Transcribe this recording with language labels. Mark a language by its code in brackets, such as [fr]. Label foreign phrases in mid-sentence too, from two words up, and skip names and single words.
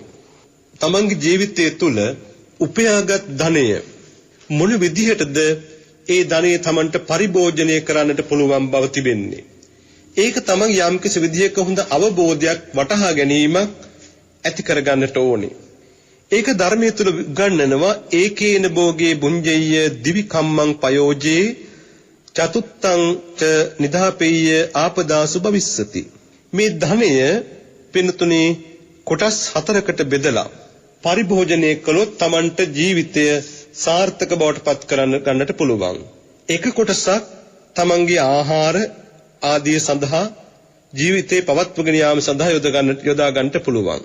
[si] තමන්ගේ ජීවිතය තුළ උපයාගත් ධනය මොන විදිහටද ඒ ධනය තමන්ට පරිභෝජනය කරන්නට පුළුවන් බව තිබෙන්නේ. ඒක තමන් යම්කිසි විදිහක හොඳ අවබෝධයක් වටහා ගැනීමක් ඇති කරගන්නට ඕනේ. ඒක ධර්මයේ තුල ගන්නනවා [pi] ඒකේන භෝගේ බුඤ්ජෙය්‍ය දිවි කම්මං පයෝජේ චතුත්තං ච නිදාපෙය්‍ය ආපදාසු භවිස්සති. [si] මේ ධනය පින්තුනේ කොටස් 4කට බෙදලා පරිභෝජනය කළොත් Tamanට ජීවිතය සාර්ථක බවට පත් කරන්න ගන්නට පුළුවන්. එක කොටසක් Tamanගේ ආහාර ආදී සඳහා ජීවිතේ පවත්වගෙන යාම සඳහා යොදා ගන්නට පුළුවන්.